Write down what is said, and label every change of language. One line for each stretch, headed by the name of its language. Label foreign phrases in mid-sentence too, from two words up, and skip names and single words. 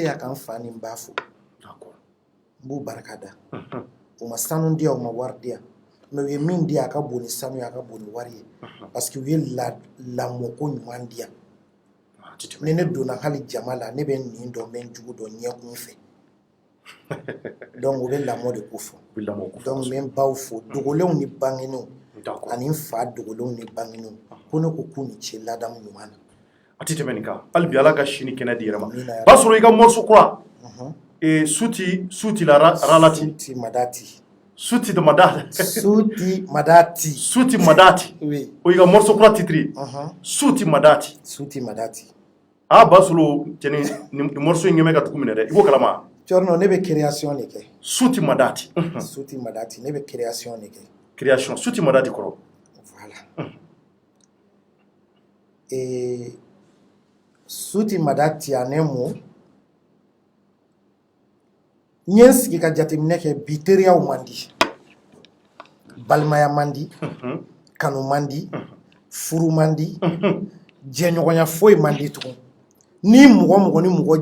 Bambara: a ka n fa ni n ba fo n b'u barika da u ma sanu di yan u ma wari di yan mais u ye min di yan a ka bon ni sanu ye a ka bon ni wari ye
French: parce que
Bambara: u ye lamɔko ɲuman di yan ni ne donna hali jama la ne bɛ nin dɔn n bɛ n jugu dɔn ɲɛkun fɛ donc u bɛ lamɔ de ko fɔ donc n bɛ n baw fo dogolenw ni bangenew ani n fa dogolenw ni bangenew ko ne ko k'u ni ce ladamu ɲuman na a ti tɛmɛ nin kan hali bi ala ka sini kɛnɛ di yɛrɛ ma Basolo i ka morceau kura suti la ralati suti madati suti de madati suti madati suti madati oui o i ka morceau kura titre suti madati Basolo cɛni ni morceau in ɲɛmɛ ka dugu minɛ dɛ i b'o kalama cɔrɔnɔ ne bɛ création de kɛ suti madati ne bɛ création de kɛ création suti madati kɔrɔ voilà suti madati a ne mo n ye n sigi ka jateminɛ kɛ bi teriyaw man di balimaya man di kanu man di furu man di jɛɲɔgɔnya foyi man di tugun ni mɔgɔ ni mɔgɔ